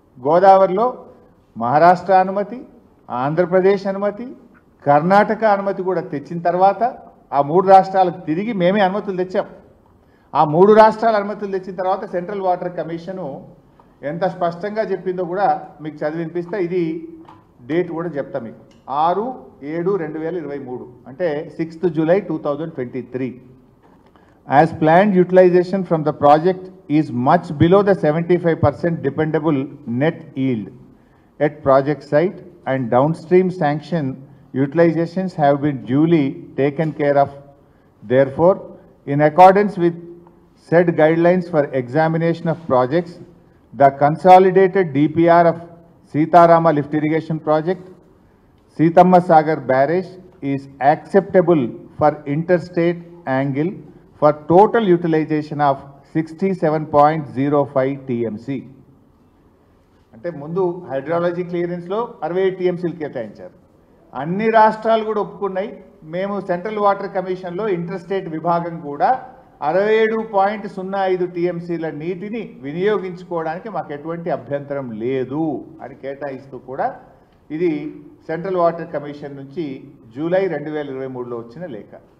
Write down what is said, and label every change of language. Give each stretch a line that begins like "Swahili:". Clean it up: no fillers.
Telugu: గోదావరిలో మహారాష్ట్ర అనుమతి, ఆంధ్రప్రదేశ్ అనుమతి, కర్ణాటక అనుమతి కూడా తెచ్చిన తర్వాత ఆ 3 రాష్ట్రాలకు తిరిగి మేమే అనుమతులు తెచ్చాం. ఆ 3 రాష్ట్రాల అనుమతులు తెచ్చిన తర్వాత సెంట్రల్ వాటర్ కమిషను ఎంత స్పష్టంగా చెప్పిందో కూడా మీకు చదివినిపిస్తా. ఇది డేట్ కూడా చెప్తా మీకు, 6/7/2023, అంటే 6th July 2023.
English: As planned, utilization from the project is much below the 75% dependable net yield at project site, and downstream sanction utilizations have been duly taken care of. Therefore, in accordance with said guidelines for examination of projects, the consolidated DPR of Sitarama Lift Irrigation Project, Sitamma Sagar Barrage is acceptable for interstate angle for total utilization of 67.05 TMC.
Telugu: అంటే ముందు hydrology క్లియరెన్స్లో 67 టీఎంసీలు కేటాయించారు. అన్ని రాష్ట్రాలు కూడా ఒప్పుకున్నాయి. మేము central water కమిషన్లో inter state విభాగం కూడా 67.05 టీఎంసీల నీటిని వినియోగించుకోవడానికి మాకు ఎటువంటి అభ్యంతరం లేదు అని కేటాయిస్తూ కూడా ఇది సెంట్రల్ వాటర్ కమిషన్ నుంచి జూలై 2023లో వచ్చిన లేఖ.